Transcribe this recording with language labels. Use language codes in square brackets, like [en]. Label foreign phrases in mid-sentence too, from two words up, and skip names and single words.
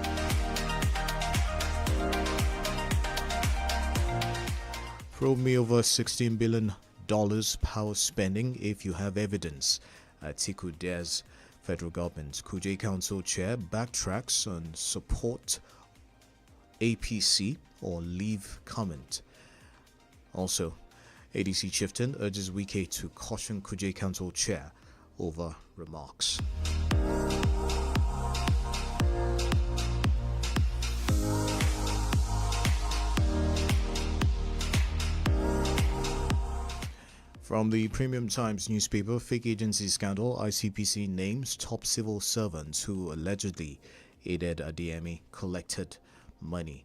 [en] Probe me over $16 billion power spending if you have evidence. Atiku dares federal government. Kuje Council Chair backtracks on support APC or leave comment. Also, ADC Chieftain urges Wike to caution Kuje Council Chair over remarks. From the Premium Times newspaper, fake agency scandal, ICPC names top civil servants who allegedly aided Adeyemi collected money.